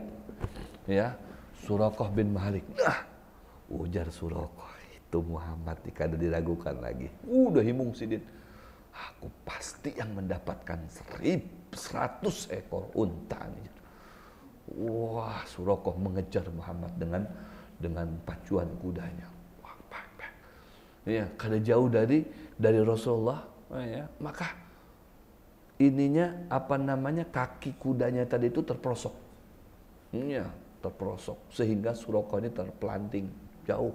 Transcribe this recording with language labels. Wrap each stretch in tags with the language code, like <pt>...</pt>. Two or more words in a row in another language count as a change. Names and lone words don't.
<id>Ya, Suraqah bin Malik. Nah, ujar Suraqah, itu Muhammad kada diragukan lagi.</id> <bjn>Udah himung sidin.</bjn> <id>Aku pasti yang mendapatkan 100 ekor unta nih. Wah, Suraqah mengejar Muhammad dengan pacuan kudanya. Wah, ya, kada jauh dari Rasulullah, ya. Maka ininya kaki kudanya tadi itu terprosok. Ya, terprosok sehingga Suraqah ini terpelanting jauh.</id>